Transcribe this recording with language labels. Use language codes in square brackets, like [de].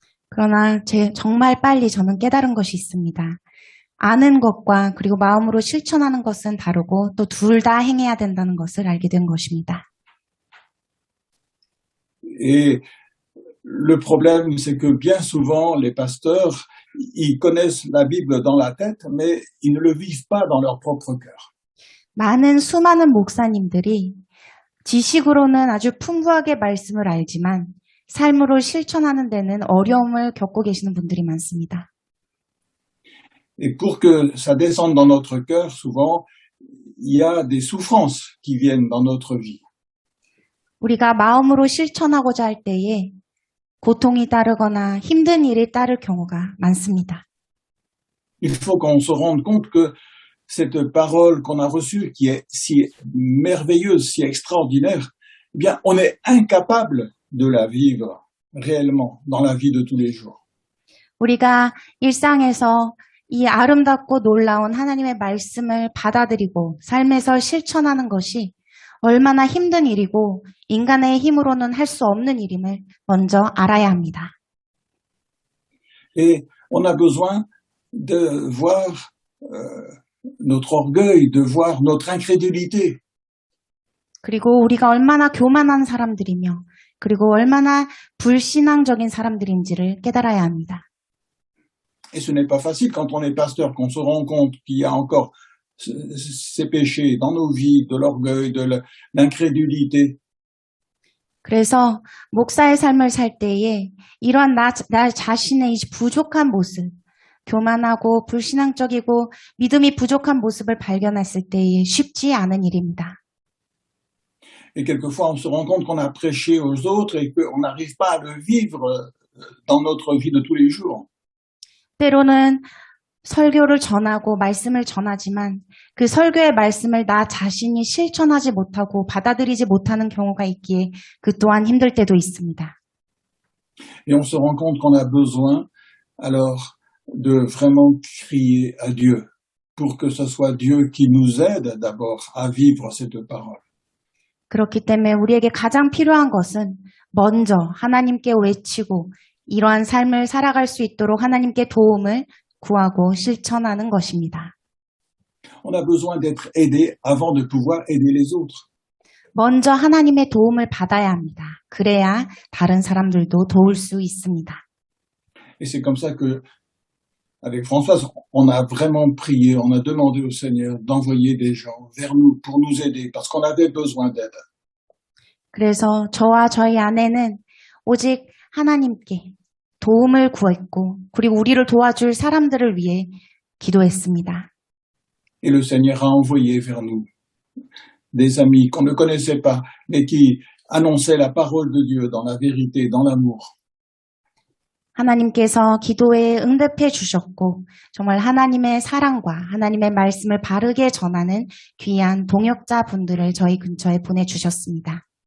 [ko] 그러나 정말 빨리 저는 깨달은 것이 있습니다. 아는 것과 그리고 마음으로 실천하는 것은 다르고 또 둘 다 행해야 된다는 것을 알게 된 것입니다. [fr] Et le problème, c'est que bien souvent, les pasteurs, ils connaissent la Bible dans la tête, mais ils ne le vivent pas dans leur propre cœur. [ko] 수많은 목사님들이 지식으로는 아주 풍부하게 말씀을 알지만 삶으로 실천하는 데는 어려움을 겪고 계시는 분들이 많습니다. [fr] Et pour que ça descende dans notre cœur, souvent, il y a des souffrances qui viennent dans notre vie. [ko] 우리가 마음으로 실천하고자 할 때에 고통이 따르거나 힘든 일이 따를 경우가 많습니다. [fr] Il faut qu'on se rende compte que cette parole qu'on a reçue, qui est si merveilleuse, si extraordinaire, eh bien, on est incapable de la vivre réellement dans la vie de tous les jours. [ko] 우리가 일상에서 이 아름답고 놀라운 하나님의 말씀을 받아들이고 삶에서 실천하는 것이 얼마나 힘든 일이고 인간의 힘으로는 할 수 없는 일임을 먼저 알아야 합니다. [fr] Et on a besoin de voir notre orgueil, de voir notre incrédulité. [ko] 그리고 우리가 얼마나 교만한 사람들이며 그리고 얼마나 불신앙적인 사람들인지를 깨달아야 합니다. [fr] Et ce n'est pas facile quand on est pasteur, qu'on se rend compte qu'il y a encore ces péchés dans nos vies, de l'orgueil, de l'incrédulité. [ko] 그래서 목사의 삶을 살 때에 이러한 나 자신의 이 부족한 모습, 교만하고 불신앙적이고 믿음이 부족한 모습을 발견했을 때에 쉽지 않은 일입니다. [fr] Et quelquefois, on se rend compte qu'on a prêché aux autres et qu'on n'arrive pas à le vivre dans notre vie de tous les jours. [ko] 때로는 설교를 전하고 말씀을 전하지만 그 설교의 말씀을 나 자신이 실천하지 못하고 받아들이지 못하는 경우가 있기에 그 또한 힘들 때도 있습니다. [fr] Et on se rend compte qu'on a besoin alors de vraiment crier à Dieu pour que ce soit Dieu qui nous aide d'abord à vivre cette parole. [ko] 그렇기 때문에 우리에게 가장 필요한 것은 먼저 하나님께 외치고 이러한 삶을 살아갈 수 있도록 하나님께 도움을 구하고 실천하는 것입니다. [fr] On a besoin d'être aidé avant de pouvoir aider les autres. [ko] 먼저 하나님의 도움을 받아야 합니다. 그래야 다른 사람들도 도울 수 있습니다. [fr] Et c'est comme ça que, avec Françoise, on a vraiment prié, on a demandé au Seigneur d'envoyer des gens vers nous pour nous aider, parce qu'on avait besoin d'aide. [ko] 그래서 저와 저희 아내는 오직 하나님께 도움을 구했고 그리고 우리를 도와줄 사람들을 위해 기도했습니다. [fr] Et le Seigneur a envoyé vers nous des amis qu'on ne connaissait pas, mais qui annonçaient la parole de Dieu dans la vérité, dans l'amour. [ko] 하나님께서 기도에 응답해 주셨고 정말 하나님의 사랑과 하나님의 말씀을 바르게 전하는 귀한 동역자 분들을 저희 근처에 보내주셨습니다.